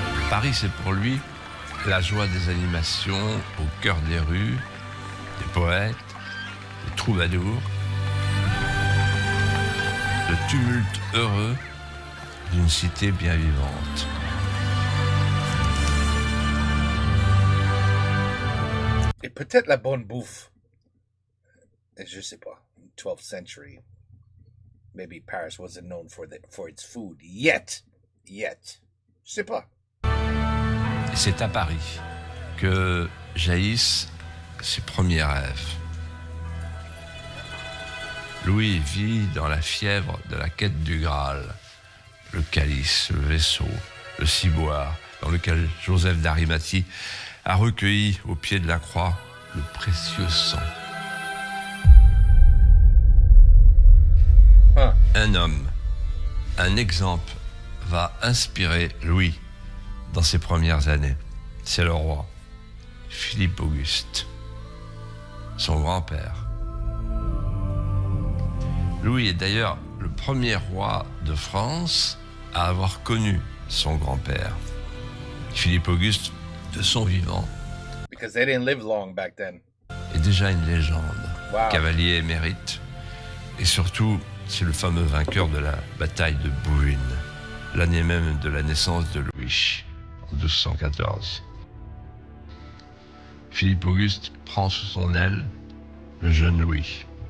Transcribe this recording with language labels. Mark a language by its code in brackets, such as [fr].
[fr] Paris, c'est pour lui la joie des animations au cœur des rues, des poètes, des troubadours, le tumulte heureux d'une cité bien vivante. Et peut-être la bonne bouffe. Je sais pas. [en] 12th century. Maybe Paris wasn't known for its food yet. [fr] Je sais pas. Et c'est à Paris que jaillissent ses premiers rêves. Louis vit dans la fièvre de la quête du Graal, le calice, le vaisseau, le ciboire, dans lequel Joseph d'Arimathie a recueilli au pied de la croix le précieux sang. Huh. Un homme, un exemple va inspirer Louis dans ses premières années. C'est le roi, Philippe Auguste, son grand-père. Louis est d'ailleurs le premier roi de France à avoir connu son grand-père. Philippe Auguste, de son vivant, [en] Because they didn't live long back then. [fr] est déjà une légende. Wow. Cavalier émérite. Et surtout, c'est le fameux vainqueur de la bataille de Bouvines, l'année même de la naissance de Louis, en 1214. Philippe Auguste prend sous son aile le jeune Louis.